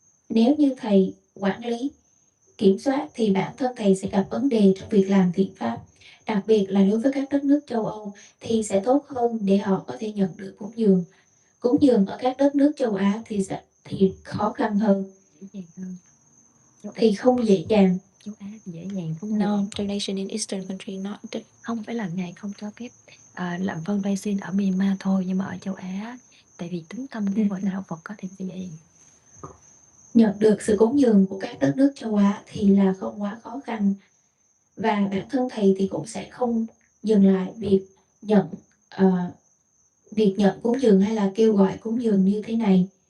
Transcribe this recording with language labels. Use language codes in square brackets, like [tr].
[vi] Nếu như thầy quản lý, kiểm soát thì bản thân thầy sẽ gặp vấn đề trong việc làm thiện pháp. Đặc biệt là đối với các đất nước châu Âu thì sẽ tốt hơn để họ có thể nhận được cúng dường. Cúng dường ở các đất nước châu Á thì khó khăn hơn. Thì không dễ dàng. Châu Á thì dễ dàng không? [en] No, donation in Eastern country not. [vi] Không phải là ngài không cho phép làm fundraising ở Myanmar thôi, nhưng mà ở châu Á tại vì tính tâm của người đạo Phật có thể dễ dàng. Nhận được sự cúng dường của các đất nước châu Á thì là không quá khó khăn, và bản thân thầy thì cũng sẽ không dừng lại nhận việc nhận cúng dường hay là kêu gọi cúng dường như thế này.